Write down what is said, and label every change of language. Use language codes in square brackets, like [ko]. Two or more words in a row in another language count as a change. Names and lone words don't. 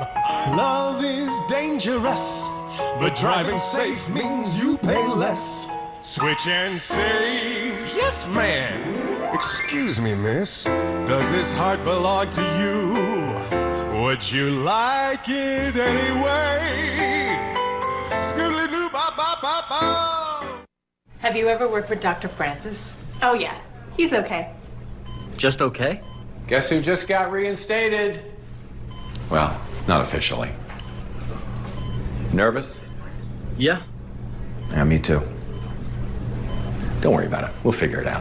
[en] Love is dangerous, but driving safe means you pay less. Switch and save, yes ma'am. Excuse me, miss, does this heart belong to you? Would you like it anyway? Skibbly-doo, ba-ba-ba-ba. Have you ever worked with Dr. Francis? Oh, yeah. He's okay. Just okay? Guess who just got reinstated? Well, not officially. Nervous? Yeah. Yeah, me too. Don't worry about it. We'll figure it out.